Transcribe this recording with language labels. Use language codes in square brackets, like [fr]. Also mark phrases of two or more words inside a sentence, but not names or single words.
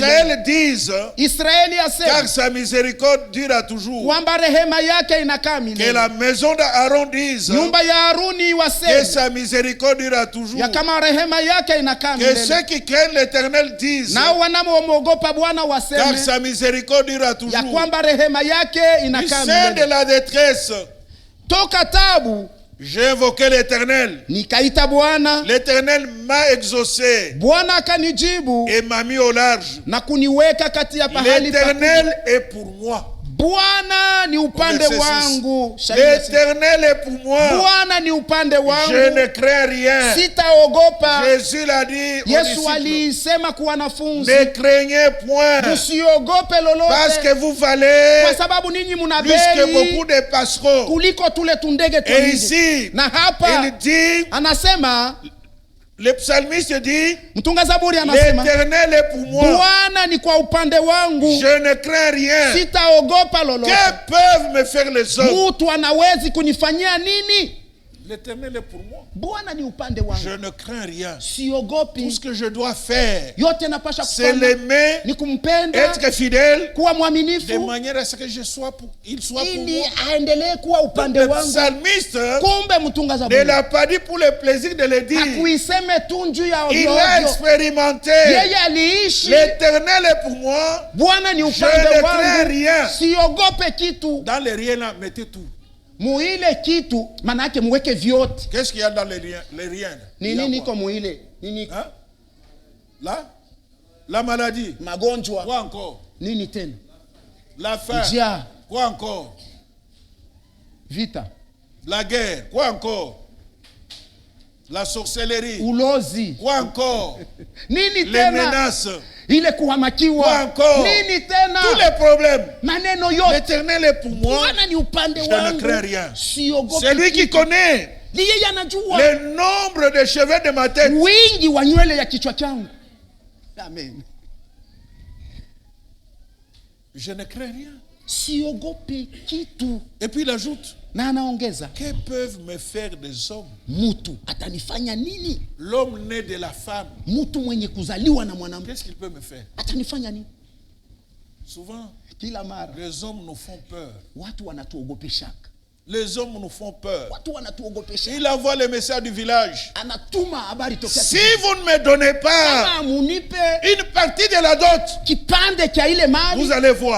[fr] Qu'Israël dise, [sw] Israeli [fr] car [sw] asema [fr] sa miséricorde dure toujours. [sw] kwamba rehema yake inakaa [fr] Que [sw] milele. [fr] la maison d'Aaron dise, [sw] Nyumba ya Haruni [fr] que [sw] waseme [fr] sa miséricorde dure toujours. [sw] ya kama rehema yake inakaa [fr] Que [sw] milele. [fr] ceux qui craignent l'Éternel disent, [sw] Nao wanamwogopa Bwana [fr] car [sw] waseme [fr] sa miséricorde dure [sw] ya [fr] toujours. [sw] kwamba rehema yake [fr] Du [sw] inakaa [fr] sein de [sw] milele. [fr] la détresse, [sw] Toka tabu [fr] j'ai invoqué l'Éternel. [sw] nikaita Bwana, [fr] L'Éternel m'a exaucé [sw] Bwana akanijibu [fr] et m'a mis au large. [sw] na kuniweka kati ya pahali pa. [fr] L'Éternel est pour moi. [sw] Bwana ni upande [fr] Verset 6. [sw] wangu. Shahidi ya sita. [fr] L'Éternel est pour moi. [sw] Bwana ni upande [fr] Je [sw] wangu, [fr] ne crains rien. [sw] sitaogopa. [fr] Jésus l'a dit aux [sw] Yesu [fr] disciples, [sw] alisema kwa wanafunzi, [fr] ne craignez point, [sw] msiogope [fr] parce que [sw] lolote, [fr] vous valez [sw] kwa sababu ninyi muna [fr] plus que beaucoup [sw] bei [fr] de passereaux. [sw] kuliko tule tundege [fr] Et [sw] tu nje. [fr] ici, [sw] Na [fr] il [sw] hapa [fr] dit, [sw] anasema, [fr] le psalmiste dit, [sw] mtunga zaburi anasema, [fr] l'Éternel est pour moi. [sw] Bwana ni kwa upande wangu, [fr] Je ne crains rien. [sw] sitaogopa lolote. [fr] Que peuvent me faire les hommes? [sw] Mtu anawezi kunifanyia nini? [fr] L'Éternel est pour moi. [sw] Bwana ni upande [fr] Je [sw] wangu, [fr] ne crains rien. Tout [sw] siogopi. [fr] ce que je dois faire, [sw] Yote napasha [fr] c'est [sw] kufanya [fr] l'aimer, [sw] ni kumpenda, [fr] être fidèle, [sw] kuwa [fr] de [sw] mwaminifu, [fr] manière à ce que il soit pour [sw] ili [fr] moi. [sw] aendelee kuwa upande [fr] Le [sw] wangu. [fr] psalmiste [sw] Kumbe mtunga [fr] ne [sw] zaburi [fr] l'a pas dit pour le plaisir de le dire. [sw] hakuiseme tu njuu ya [fr] Il [sw] ovyo [fr] a [sw] ovyo. [fr] expérimenté. [sw] Yeye aliishi. [fr] L'Éternel est pour moi. [sw] Bwana ni [fr] Je [sw] upande [fr] ne crains [sw] wangu, [fr] rien. [sw] siogope kitu. [fr] Dans les riens là, mettez tout. [sw] Muile kitu, maana yake muweke vyote. [fr] Qu'est-ce qu'il y a dans les riens? Les riens. [sw] Ni [fr] Il y a [sw] nini [fr] quoi? [sw] iko muile? Nini iko? [fr] Hein? Là? La maladie. [sw] Magonjwa. [fr] Quoi encore? [sw] Nini tena? [fr] La faim. [sw] Njaa, [fr] Quoi encore? [sw] vita, [fr] La guerre. Quoi encore? La sorcellerie. [sw] ulozi. [fr] Quoi encore? [sw] Nini [fr] Les [sw] tena? [fr] menaces. [sw] Ile [fr] Quoi [sw] kuhamakiwa. [fr] encore? [sw] Nini tena? [fr] Tous les problèmes. [sw] Maneno yote. [fr] L'Éternel est pour moi. [sw] Bwana ni upande [fr] Je ne [sw] wangu, [fr] crains rien. [sw] siogope [fr] C'est lui qui [sw] kitu. [fr] connaît [sw] Ni yeye anajua [fr] le nombre de cheveux de ma tête. [sw] wingi wa nywele ya kichwa changu. Amen. [fr] Je ne crains rien. [sw] Siogope kitu. [fr] Et puis il ajoute, [sw] Na anaongeza, [fr] que peuvent me faire des hommes? [sw] mtu atanifanya nini? [fr] L'homme né de la femme, [sw] Mtu mwenye kuzaliwa na mwanamke [fr] qu'est-ce qu'il peut me faire? [sw] atanifanya nini? [fr] Souvent, [sw] Kila mara [fr] les hommes nous font peur. [sw] watu wanatuogopeshaka. [fr] Les hommes nous font peur. Il envoie les messages du village. Si vous ne me donnez pas une partie de la dot, vous allez voir.